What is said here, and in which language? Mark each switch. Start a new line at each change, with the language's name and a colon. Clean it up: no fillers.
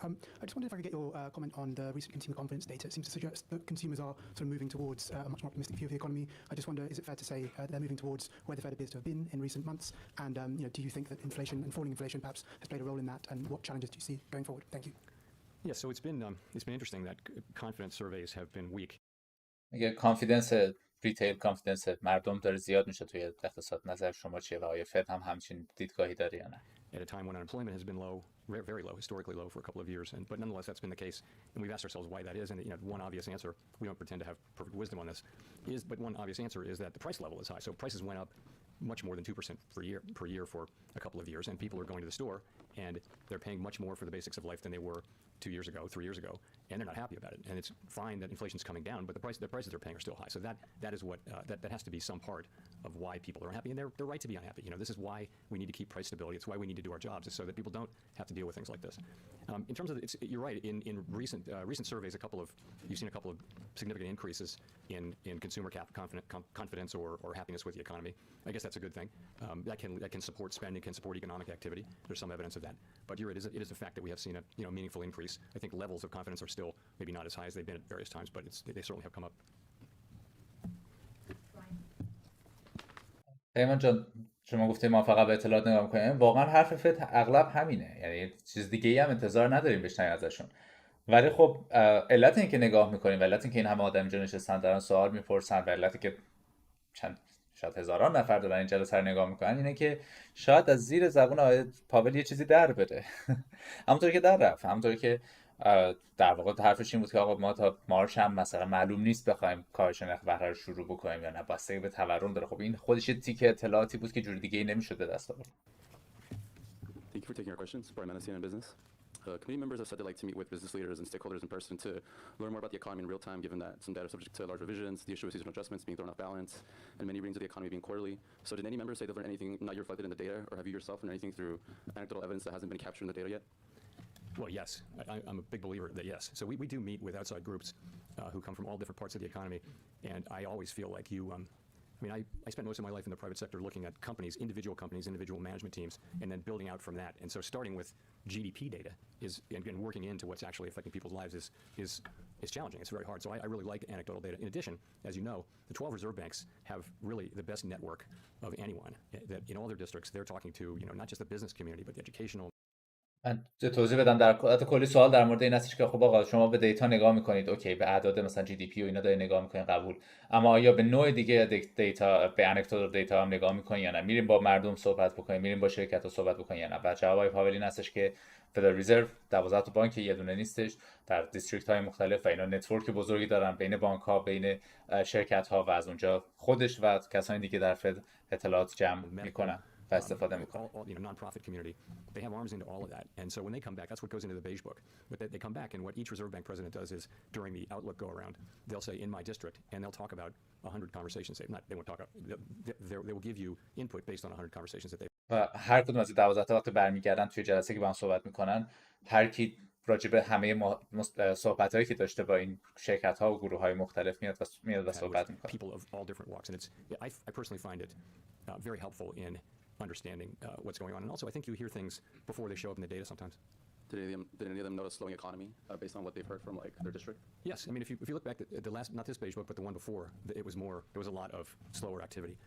English: I just wondered if I could get your comment on the recent consumer confidence data. It seems to suggest that consumers are sort of moving towards a much more optimistic view of the economy. I just wonder, is it fair to say they're moving towards where the Fed appears to have been in recent months? And do you think that inflation and falling inflation perhaps has played a role in that? And what challenges do you see going forward? Thank you. Yeah, so it's been interesting that confidence surveys have been weak.
Persian: میگه کانفیدنس ریتیل کانفیدنس مردم داره زیاد میشه توی اقتصاد. نظر شما چیه و آیا فد هم همچین دیدگاهی داره یا نه؟
English: At a time when unemployment has been low, very low, historically low for a couple of years, but nonetheless that's been the case, and we've asked ourselves why that is. And one obvious answer, we don't pretend to have perfect wisdom on this, but one obvious answer is that the price level is high. So prices went up much more than 2% per year for a couple of years, and people are going to the store and they're paying much more for the basics of life than they were 2 years ago, 3 years ago, and they're not happy about it. And it's fine that inflation's coming down, but the prices they're paying are still high. So that is what that has to be some part of why people are unhappy, and they're right to be unhappy. This is why we need to keep price stability. It's why we need to do our jobs, is so that people don't have to deal with things like this. In terms of you're right. In recent surveys, you've seen a couple of significant increases in consumer confidence or happiness with the economy. I guess that's a good thing. That can support spending, can support economic activity. There's some evidence of that. But you're right. It is a fact that we have seen a meaningful increase. I think levels of confidence are still maybe not as high as they've been at various times, but they certainly have come up.
Persian: پیمان جان، شما گفتید ما فقط به اطلاعات نگاه می‌کنیم. واقعا حرف فد اغلب همینه. یعنی چیز دیگه‌ای هم انتظار نداریم بشنویم ازشون. ولی خب علت این که نگاه می‌کنیم، علت این که این همه آدم اینجا نشستن دارن سوال می‌پرسن، و علتی که شاید هزاران نفر دارن این جلسه رو نگاه میکنن اینه که شاید از زیر زبون آقای پاول یه چیزی در بره. همونطوری که در رفت، همونطوری که در واقع حرفش این بود که آقا ما تا مارچ هم مثلا معلوم نیست بخوایم کاهش نرخ بهره رو شروع بکنیم یا نه، بستگی به تورم داره. خب این خودش یه تیکه اطلاعاتی بود که جور دیگه ای نمیشد به دست آورد.
English: Thank you for taking our questions. Brian Manessian in business. Committee members have said they like to meet with business leaders and stakeholders in person to learn more about the economy in real time, given that some data is subject to large revisions, the issue of seasonal adjustments being thrown off balance, and many readings of the economy being quarterly. So did any members say they've learned anything not yet reflected in the data, or have you yourself learned anything through anecdotal evidence that hasn't been captured in the data yet? Well, yes. I'm a big believer that yes. So we do meet with outside groups who come from all different parts of the economy, and I always feel like you I mean, I spent most of my life in the private sector looking at companies, individual management teams, and then building out from that. And so starting with GDP data and working into what's actually affecting people's lives is challenging. It's very hard. So I really like anecdotal data. In addition, as you know, the 12 reserve banks have really the best network of anyone. That in all their districts, they're talking to, not just the business community, but the educational.
Persian: من توضیح بدم در کلی سوال در مورد این هستش که خب آقا شما به دیتا نگاه میکنید، اوکی، به اعداد مثلا جی دی پی و اینا دارید نگاه میکنید، قبول، اما آیا به نوع دیگه دیتا، به انکدوتال دیتا هم نگاه میکنید یا نه؟ میریم با مردم صحبت بکنیم، میریم با شرکت ها صحبت بکنیم یا نه؟ و جواب پاول این هستش که فدرال رزرو 12 تا بانک یه دونه نیستش، در دیستریکت های مختلف و اینا نتورک بزرگی دارن بین بانک ها، بین شرکت ها و از اونجا خودش و کسانی دیگه در فد اطلاعات جمع میکنن و استفاده میکنن.
English: Non-profit community, they have arms into all of that. And so when they come back, that's what goes into the beige book. But they come back, and what each reserve bank president does is during the outlook go around, they'll say in my district, and they'll talk about 100 conversations. They won't talk. They will give you input based on 100 conversations that they.
Persian: و هر کدوم از این 12 تا وقتی برمیگردن توی جلسه که با هم صحبت میکنن، هر کی راجع به همه صحبتایی که داشته با این شرکت ها و گروه های مختلف میاد و صحبت میکنه.
English: People of all different walks, and it's I personally find it very helpful in understanding what's going on. And also, I think you hear things before they show up in the data sometimes. Did any of them notice slowing economy based on what they've heard from like their district? Yes, I mean if you look back at the last, not this beige book, but the one before, there was a lot of slower activity.